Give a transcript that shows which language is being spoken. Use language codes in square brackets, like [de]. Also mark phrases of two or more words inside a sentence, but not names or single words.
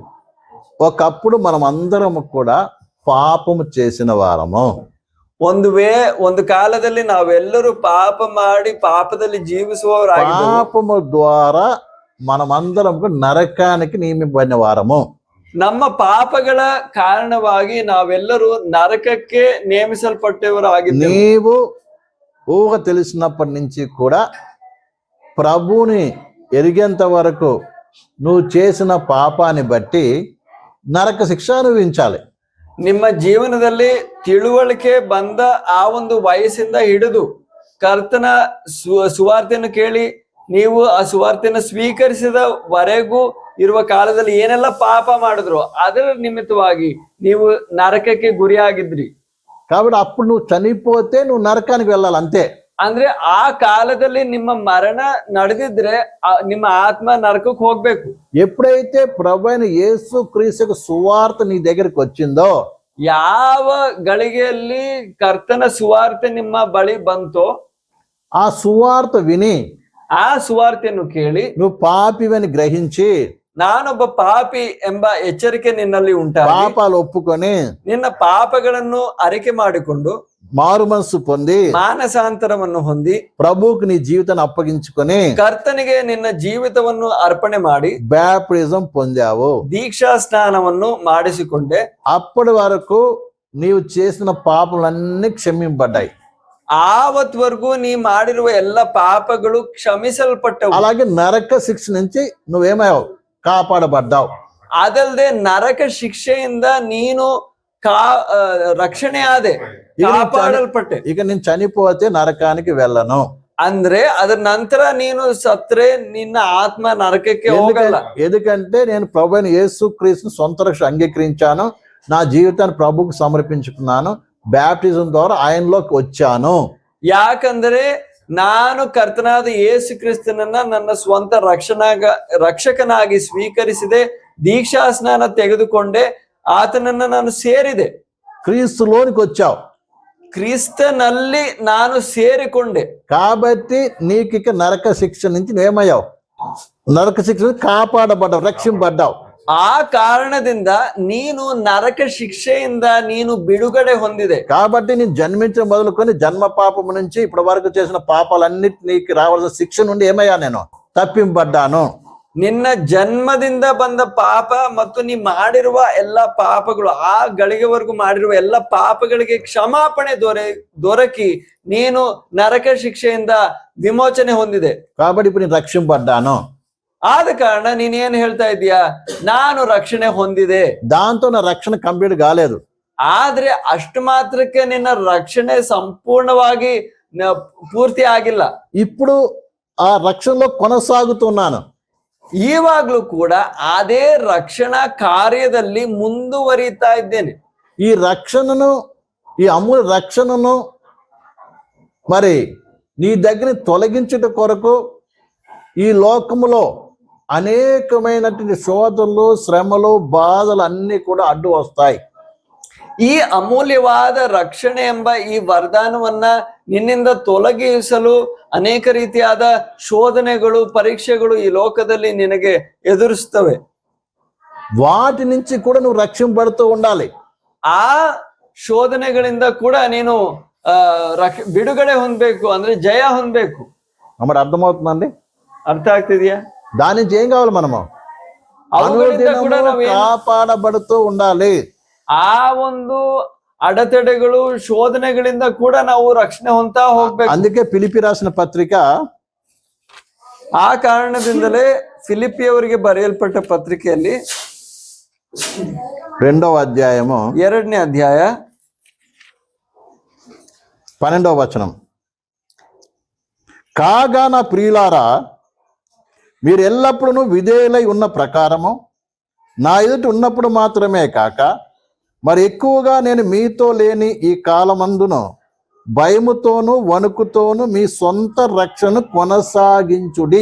[te] ఒకప్పుడు మనం అందరం కూడా పాపము చేసిన వారము, [kn] ಒಂದು ಕಾಲದಲ್ಲಿ ನಾವೆಲ್ಲರೂ ಪಾಪ ಮಾಡಿ పాపದಲ್ಲಿ జీవిಸುವవరాగిದ್ದೆವು. [te] పాపము ద్వారా మనమందరం నరకానికి నియమింపబడిన వారము. [kn] ನಮ್ಮ ಪಾಪಗಳ ಕಾರಣವಾಗಿ ನಾವೆಲ್ಲರೂ నరకಕ್ಕೆ ನೇಮಿಸಲ್ಪಟ್ಟವರಾಗಿದ್ದೆವು. [te] నీవు ఊహ తెలిసినప్పటి నుంచి కూడా ప్రభుని ఎరిగేంత వరకు నువ్వు చేసిన పాపాన్ని బట్టి నరక శిక్ష అనుభవించాలి. [kn] ನಿಮ್ಮ ಜೀವನದಲ್ಲಿ ತಿಳುವಳಿಕೆ ಬಂದ ಆ ಒಂದು ವಯಸ್ಸಿಂದ ಹಿಡಿದು ಕರ್ತನ ಸುವಾರ್ತೆಯನ್ನು ಕೇಳಿ ನೀವು ಆ ಸುವಾರ್ತೆಯನ್ನು ಸ್ವೀಕರಿಸಿದವರೆಗೂ ಇರುವ ಕಾಲದಲ್ಲಿ ಏನೆಲ್ಲ ಪಾಪ ಮಾಡಿದ್ರು ಅದರ ನಿಮಿತ್ತವಾಗಿ ನೀವು ನರಕಕ್ಕೆ ಗುರಿಯಾಗಿದ್ರಿ. [te] కాబట్టి అప్పుడు నువ్వు చనిపోతే నువ్వు నరకానికి వెళ్ళాలి అంతే. [kn] ಅಂದ್ರೆ ಆ ಕಾಲದಲ್ಲಿ ನಿಮ್ಮ ಮರಣ ನಡೆದಿದ್ರೆ ನಿಮ್ಮ ಆತ್ಮ ನರಕಕ್ಕೆ ಹೋಗ್ಬೇಕು. [te] ఎప్పుడైతే ప్రభువైన యేసుక్రీస్తు సువార్త నీ దగ్గరికి వచ్చిందో, [kn] ಯಾವ ಗಳಿಗೆಯಲ್ಲಿ ಕರ್ತನ ಸುವಾರ್ತೆ ನಿಮ್ಮ ಬಳಿ ಬಂತೋ [te] ఆ సువార్త విని [kn] ಆ ಸುವಾರ್ತೆಯನ್ನು ಕೇಳಿ [te] నువ్వు పాపివని గ్రహించి [kn] ನಾನೊಬ್ಬ ಪಾಪಿ ಎಂಬ ಎಚ್ಚರಿಕೆ ನಿನ್ನಲ್ಲಿ ಉಂಟಾಗಿ [te] పాపాలు ఒప్పుకొని [kn] ನಿನ್ನ ಪಾಪಗಳನ್ನು ಅರಿಕೆ ಮಾಡಿಕೊಂಡು [te] మారు మనసు పొంది [kn] ಮಾನಸಾಂತರವನ್ನು ಹೊಂದಿ [te] ప్రభువుకి నీ జీవితాన్ని అప్పగించుకొని [kn] ಕರ್ತನಿಗೆ ನಿನ್ನ ಜೀವಿತವನ್ನು ಅರ್ಪಣೆ ಮಾಡಿ [te] బ్యాప్టిజం పొందావు. [kn] ದೀಕ್ಷಾ ಸ್ನಾನವನ್ನು ಮಾಡಿಸಿಕೊಂಡೆ. [te] అప్పటి వరకు నీవు చేసిన పాపలన్నీ క్షమింపబడ్డాయి. [kn] ಆವತ್ವರೆಗೂ ನೀ ಮಾಡಿರುವ ಎಲ್ಲ ಪಾಪಗಳು ಕ್ಷಮಿಸಲ್ಪಟ್ಟವು. [te] అలాగే నరక శిక్ష నుంచి నువ్వేమయ్యావు? కాపాడబడ్డావు. [kn] ಅದಲ್ಲದೆ ನರಕ ಶಿಕ್ಷೆಯಿಂದ ನೀನು ರಕ್ಷಣೆ ಆದೆ, ಕಾಪಾಡಲ್ಪಟ್ಟೆ. [te] ఇక నేను చనిపోతే నరకానికి వెళ్ళను. [kn] ಅಂದ್ರೆ ಅದರ ನಂತರ ನೀನು ಸತ್ರೆ ನಿನ್ನ ಆತ್ಮ నరకಕ್ಕೆ ಹೋಗಲ್ಲ. [te] ఎందుకంటే నేను ప్రభువైన యేసుక్రీస్తుని సొంత రక్షణ అంగీకరించాను, నా జీవితాన్ని ప్రభువుకు సమర్పించుకున్నాను, బ్యాప్టిజం ద్వారా ఆయనలోకి వచ్చాను. [kn] ಯಾಕಂದ್ರೆ ನಾನು ಕರ್ತನಾದ ಯೇಸು ಕ್ರಿಸ್ತನನ್ನ ನನ್ನ ಸ್ವಂತ ರಕ್ಷಕನಾಗಿ ಸ್ವೀಕರಿಸಿದೆ, ದೀಕ್ಷಾ ಸ್ನಾನ ತೆಗೆದುಕೊಂಡೆ, ಆತನನ್ನ ನಾನು ಸೇರಿದೆ. [te] క్రీస్తులోనికి వచ్చావు, [kn] క్రీస్తుನಲ್ಲಿ ನಾನು ಸೇರಿಕೊಂಡೆ. [te] కాబట్టి నీకు ఇక నరక శిక్ష నుంచి నువ్వేమయ్యావు? నరక శిక్ష కాపాడబడ్డావు, రక్షింపబడ్డావు. [kn] ಆ ಕಾರಣದಿಂದ ನೀನು ನರಕ ಶಿಕ್ಷೆಯಿಂದ ನೀನು ಬಿಡುಗಡೆ ಹೊಂದಿದೆ. [te] కాబట్టి నేను జన్మించిన మొదలుకొని జన్మ పాపము నుంచి ఇప్పటి వరకు చేసిన పాపాలన్నిటి నీకు రావాల్సిన శిక్ష నుండి ఏమయ్యా? నేను తప్పింపబడ్డాను. [kn] ನಿನ್ನ ಜನ್ಮದಿಂದ ಬಂದ ಪಾಪ ಮತ್ತು ನೀ ಮಾಡಿರುವ ಎಲ್ಲ ಪಾಪಗಳು, ಆ ಗಳಿಗೆವರೆಗೂ ಮಾಡಿರುವ ಎಲ್ಲ ಪಾಪಗಳಿಗೆ ಕ್ಷಮಾಪಣೆ ದೊರಕಿ ನೀನು ನರಕ ಶಿಕ್ಷೆಯಿಂದ ವಿಮೋಚನೆ ಹೊಂದಿದೆ. [te] కాబట్టి ఇప్పుడు నేను రక్షింపబడ్డాను. [kn] ಆದ ಕಾರಣ ನೀನೇನ್ ಹೇಳ್ತಾ ಇದೀಯಾ? ನಾನು ರಕ್ಷಣೆ ಹೊಂದಿದೆ. [te] దాంతో నా రక్షణ కంప్లీట్ కాలేదు. [kn] ಆದ್ರೆ ಅಷ್ಟು ಮಾತ್ರಕ್ಕೆ ನಿನ್ನ ರಕ್ಷಣೆ ಸಂಪೂರ್ಣವಾಗಿ ಪೂರ್ತಿ ಆಗಿಲ್ಲ. [te] ఇప్పుడు ఆ రక్షణలో కొనసాగుతున్నాను. [kn] ಈವಾಗ್ಲೂ ಕೂಡ ಅದೇ ರಕ್ಷಣಾ ಕಾರ್ಯದಲ್ಲಿ ಮುಂದುವರಿತಾ ಇದ್ದೇನೆ. [te] ఈ రక్షణను, ఈ అమూల్య రక్షణను మరి నీ దగ్గర తొలగించుట కొరకు ఈ లోకములో అనేకమైనటువంటి శోధనలు, శ్రమలు, బాధలు అన్నీ కూడా అడ్డు వస్తాయి. [kn] ಈ ಅಮೂಲ್ಯವಾದ ರಕ್ಷಣೆ ಎಂಬ ಈ ವರದಾನವನ್ನ ನಿನ್ನಿಂದ ತೊಲಗಿಸಲು ಅನೇಕ ರೀತಿಯಾದ ಶೋಧನೆಗಳು, ಪರೀಕ್ಷೆಗಳು ಈ ಲೋಕದಲ್ಲಿ ನಿನಗೆ ಎದುರಿಸ್ತವೆ. [te] వాటి నుంచి కూడా నువ్వు రక్షింపబడుతూ ఉండాలి. [kn] ಆ ಶೋಧನೆಗಳಿಂದ ಕೂಡ ನೀನು ಬಿಡುಗಡೆ ಹೊಂದಬೇಕು, ಅಂದ್ರೆ ಜಯ ಹೊಂದಬೇಕು. [te] మరి అర్థమవుతుందండి? [kn] ಅರ್ಥ ಆಗ್ತಿದ್ಯಾ? [te] దాని నుంచి ఏం కావాలి? మనము కాపాడబడుతూ ఉండాలి. [kn] ಆ ಒಂದು ಅಡೆತಡೆಗಳು, ಶೋಧನೆಗಳಿಂದ ಕೂಡ ನಾವು ರಕ್ಷಣೆ ಹೊಂದ್ತಾ ಹೋಗ್ಬೇಕು. [te] అందుకే ఫిలిప్పీ రాసిన పత్రిక, [kn] ಆ ಕಾರಣದಿಂದಲೇ ಫಿಲಿಪ್ಪಿಯವರಿಗೆ ಬರೆಯಲ್ಪಟ್ಟ ಪತ್ರಿಕೆಯಲ್ಲಿ [te] 2వ అధ్యాయము [kn] 2ನೇ ಅಧ್ಯಾಯ [te] 12వ వచనం. కాగా నా ప్రియులారా, మీరు ఎల్లప్పుడూ విధేయులై ఉన్న ప్రకారము నా ఎదుట ఉన్నప్పుడు మాత్రమే కాక మరి ఎక్కువగా నేను మీతో లేని ఈ కాలమందును భయముతోను వణుకుతోను మీ సొంత రక్షణ కొనసాగించుడి.